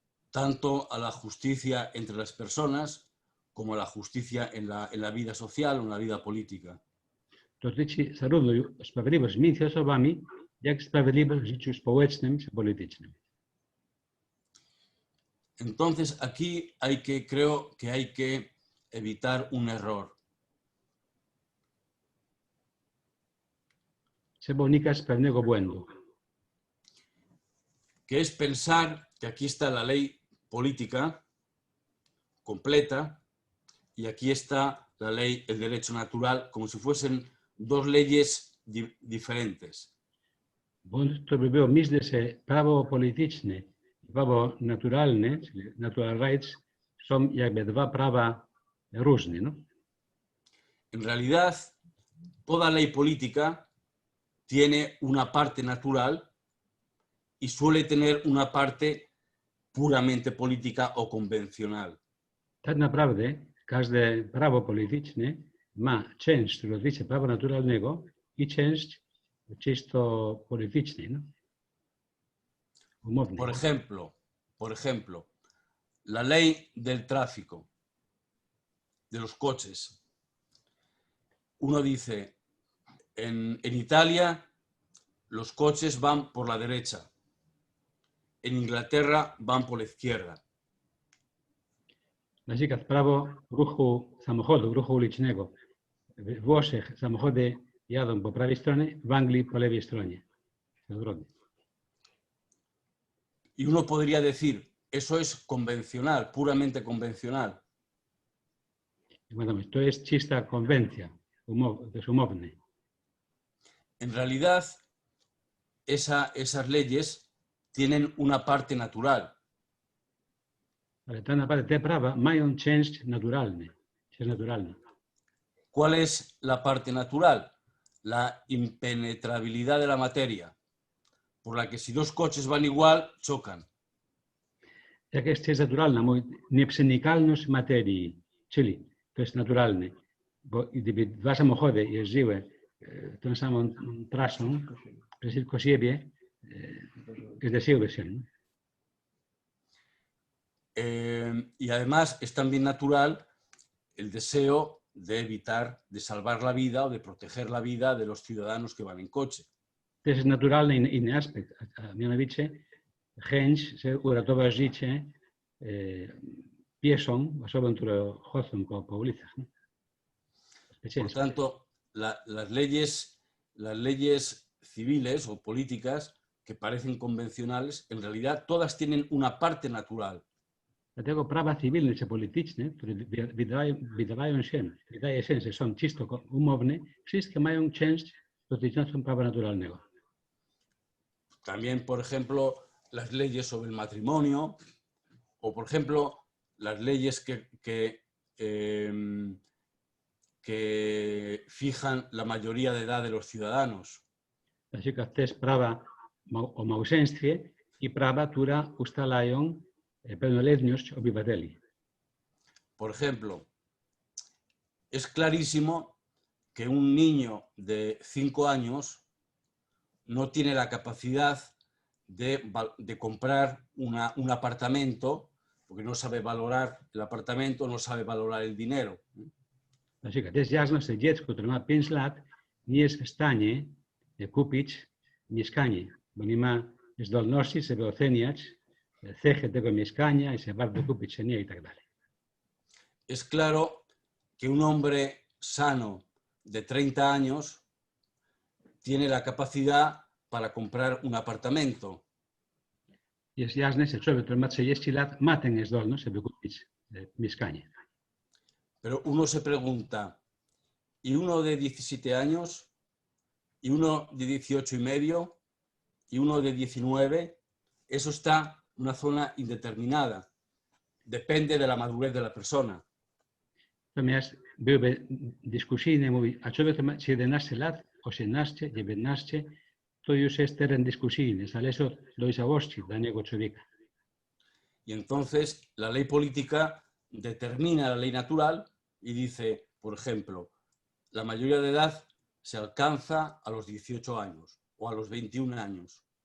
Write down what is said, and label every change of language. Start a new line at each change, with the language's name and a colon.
Spanish: Tanto a la justicia entre las personas como a la justicia en la vida social o en la vida política.
Polish: Dotyczy zarówno sprawiedliwości między osobami, jak sprawiedliwość w życiu społecznym czy politycznym.
Spanish: Entonces, aquí creo que hay que evitar un error.
Polish: Trzeba unikać pewnego błędu.
Spanish: Que es pensar que aquí está la ley política completa y aquí está la ley, el derecho natural, como si fuesen dos leyes diferentes.
Polish: Bądź to by było myślę, że prawo polityczne i prawo naturalne, czyli
English: natural rights,
Polish: są jakby dwa prawa różne.
Spanish: No? En realidad, toda ley política tiene una parte natural y suele tener una parte puramente política o convencional.
Polish: Tak naprawdę każde prawo polityczne ma część, która dotyczy prawa naturalnego i część czysto politycznej, no? Umownej.
Spanish: Por ejemplo, la ley del tráfico, de los coches. Uno dice, en Italia los coches van por la derecha, en Inglaterra van por la izquierda.
Polish: Na przykład prawo ruchu samochodu, ruchu ulicznego. W Włoszech samochody jadą po prawej stronie, w Anglii po lewej stronie. Odwrotnie.
Spanish: Y uno podría decir, eso es convencional, puramente convencional.
Polish: To jest czysta konwencja, to jest umowne.
Spanish: En realidad, esas leyes tienen una parte natural.
Polish: Ale tak naprawdę te prawa mają część naturalną.
Spanish: ¿Cuál es la parte natural? La impenetrabilidad de la materia, por la que si dos coches van igual, chocan.
Polish: Jaka jest część naturalna? Nieprzenikalność materii, czyli to jest naturalne, bo gdyby dwa samochody jeździły tą samą trasą przeciwko siebie, zderzyłyby się.
Spanish: Y además es también natural el deseo de evitar, de salvar la vida o de proteger la vida de los ciudadanos que van en coche.
Polish: To jest naturalny inny aspekt, a mianowicie chęć, żeby uratować życie pieszą, osobom, które chodzą po ulicach.
Spanish: No? Por tanto, las leyes civiles o políticas que parecen convencionales, en realidad todas tienen una parte natural.
Polish: Dlatego prawa cywilne czy polityczne, które wydaje się, że są czysto umowne, wszystkie mają część dotyczącą prawa naturalnego.
Spanish: También, por ejemplo, las leyes sobre el matrimonio o, por ejemplo, las leyes que fijan la mayoría de edad de los ciudadanos.
Polish: Na przykład też prawa o małżeństwie i prawa, które ustalają pełnoletność obywateli.
Spanish: Por ejemplo, es clarísimo que un niño de 5 años no tiene la capacidad de comprar un apartamento porque no sabe valorar el apartamento, no sabe valorar el dinero.
Polish: Na przykład jest jasne, że dziecko, które ma 5 lat, nie jest w stanie kupić mieszkanie, bo nie ma zdolności, żeby oceniać cechy tego mieszkania i się warto kupić, czy nie i tak dalej.
Spanish: Es claro que un hombre sano de 30 años tiene la capacidad para comprar un apartamento.
Polish: Jest jasne, że człowiek, który ma 30 lat, ma tę zdolność, żeby kupić mieszkanie.
Spanish: Pero uno se pregunta, ¿y uno de 17 años? ¿Y uno de 18 y medio? ¿Y uno de 19? Eso está en una zona indeterminada. Depende de la madurez de la persona.
Polish: Natomiast byłyby dyskusyjne, mówi, a człowiek, który ma 17 lat, 18, 19, to już jest teren dyskusyjny, zależy od dojrzałości danego człowieka.
Spanish: Y entonces la ley política determina la ley natural y dice, por ejemplo, la mayoría de edad se alcanza a los 18 años o a los 21 años.